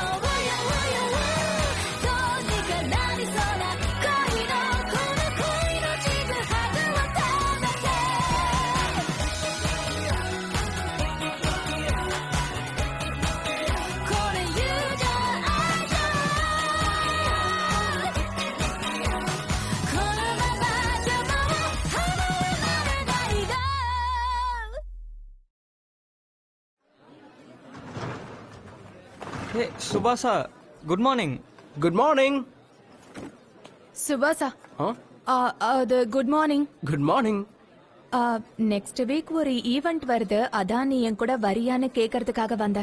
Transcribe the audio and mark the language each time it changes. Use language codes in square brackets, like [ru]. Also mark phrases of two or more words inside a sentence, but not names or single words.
[ja] どうにかなりそうな恋のこの恋のちぐはぐを食べてこれ友情愛情このままじゃもう離れられないだ [en] hey Subasha good morning. good morning. சுபாசா அது good morning. good morning. next week [ta] ஒரு ஈவெண்ட் வருது, அதான் நீ என் கூட வரியான்னு கேக்குறதுக்காக வந்தேன்.